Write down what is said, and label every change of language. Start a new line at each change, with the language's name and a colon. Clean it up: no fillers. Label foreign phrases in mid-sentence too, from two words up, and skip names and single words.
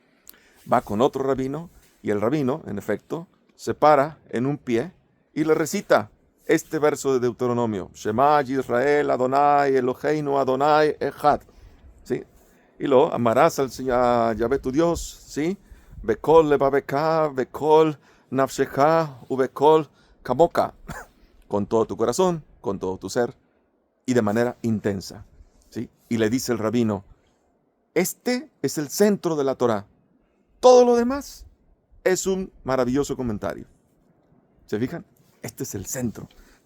Spanish: Va con otro rabino y el rabino, en efecto, se para en un pie y le recita este verso de Deuteronomio.
Hebrew: שמע ישראל אדני אלהינו אדני אחד.
Spanish: ¿Sí? Y lo amarás al Señor, a Yahvé tu Dios, ¿sí?
Hebrew: בכל לבבך בכל נפשך ובכל כמוך.
Spanish: Con todo tu corazón, con todo tu ser y de manera intensa. ¿Sí? Y le dice el rabino, este es el centro de la Torá. Todo lo demás es un maravilloso comentario. ¿Se fijan? Este es el centro.